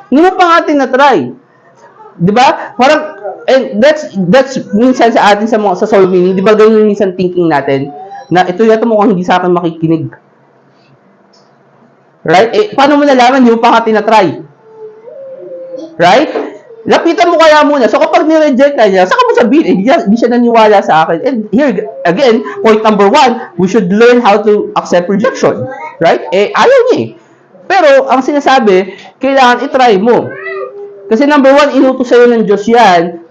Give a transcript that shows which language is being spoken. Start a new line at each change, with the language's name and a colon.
Filipino: Hindi mo pa nga tinatry. Diba? Parang, and that's minsan sa atin sa soul meaning, di ba ganun minsan thinking natin, na ito yata mukhang hindi sa akin makikinig. Right? Paano mo nalaman? Hindi mo pa nga tinatry. Right? Lapitan mo kaya muna. So, kapag nireject ka niya, saka mo sabihin, hindi siya naniwala sa akin.
English: And here, again, point number 1, we should learn how to accept rejection.
Filipino: Right? Ayaw niya eh. Pero, ang sinasabi, kailangan itry mo. Kasi number 1, inutos sa'yo ng Diyos yan.